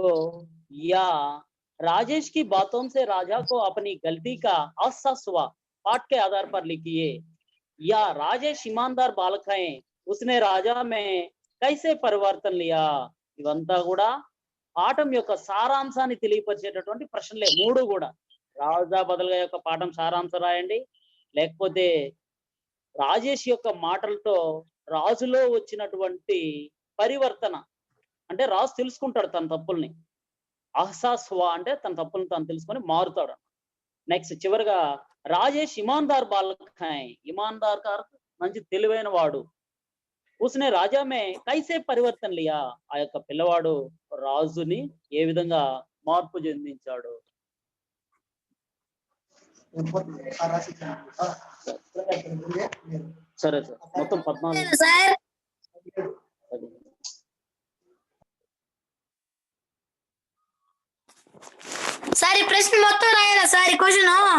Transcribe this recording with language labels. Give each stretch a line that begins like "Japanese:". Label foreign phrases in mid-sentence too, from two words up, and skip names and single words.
Hindi: या राजेश की बातों से राजा को अपनी गलती का एहसास हुआ, पाठ के आधार पर लिखिए, या राजेश ईमानदार बालक है, उसने राजा में कैसे परिवर्तन लिया.
Telugu: ఇవంతా కూడా పాఠం యొక్క సారాంశాన్ని తెలియపరిచేటటువంటి ప్రశ్నలే మూడు కూడా. రాజా బదల్గా యొక్క పాఠం సారాంశం రాయండి, లేకపోతే రాజేష్ యొక్క మాటలతో రాజులో వచ్చినటువంటి పరివర్తన అంటే రాజు తెలుసుకుంటాడు తన తప్పుల్ని, అహసాస్వా అంటే తన తప్పుల్ని తాను తెలుసుకొని మారుతాడు. నెక్స్ట్ చివరిగా
Hindi: राजेश ईमानदार बालक है,
Telugu: ఇమాన్దార్ కార్ మంచి తెలివైన వాడు,
Hindi: उसने राजा में कैसे परिवर्तन लिया,
Telugu: ఆ యొక్క పిల్లవాడు రాజుని ఏ విధంగా మార్పు చెందించాడు. సరే సార్, మొత్తం 14 సార్. సార్ ఈ ప్రశ్న మొత్తం రాయాలా సార్? ఈ క్వశ్చన్